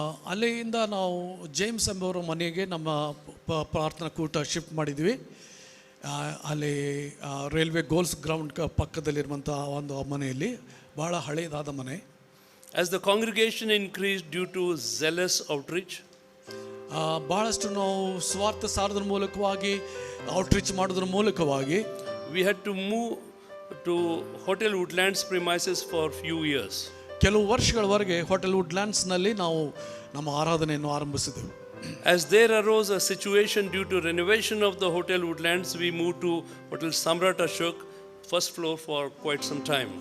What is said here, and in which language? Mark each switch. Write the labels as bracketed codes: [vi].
[kn] ಅಲ್ಲಿಂದ ನಾವು ಜೇಮ್ಸ್ ಎಂಬವರ ಮನೆಗೆ ನಮ್ಮ ಪ್ರಾರ್ಥನಾ ಕೂಟ ಶಿಫ್ಟ್ ಮಾಡಿದ್ವಿ. ಅಲ್ಲಿ ರೈಲ್ವೆ ಗೋಲ್ಸ್ ಗ್ರೌಂಡ್ ಪಕ್ಕದಲ್ಲಿರುವಂಥ ಒಂದು ಮನೆಯಲ್ಲಿ, ಭಾಳ ಹಳೆಯದಾದ ಮನೆ. [en] As the congregation increased due to zealous outreach, [kn] ಭಾಳಷ್ಟು ನಾವು ಸ್ವಾರ್ಥ ಸಾರೋದ್ರ ಮೂಲಕವಾಗಿ, ಔಟ್ರೀಚ್ ಮಾಡೋದ್ರ ಮೂಲಕವಾಗಿ [en] we had to move to Hotel Woodlands premises for few years. [kn] ಕೆಲವು ವರ್ಷಗಳವರೆಗೆ ಹೋಟೆಲ್ ವುಡ್ಲ್ಯಾಂಡ್ಸ್ನಲ್ಲಿ ನಾವು ನಮ್ಮ ಆರಾಧನೆಯನ್ನು ಆರಂಭಿಸಿದೆವು. [en] As there arose a situation due to renovation of the Hotel Woodlands, we moved to Hotel Samrat Ashok, first floor, for quite some time.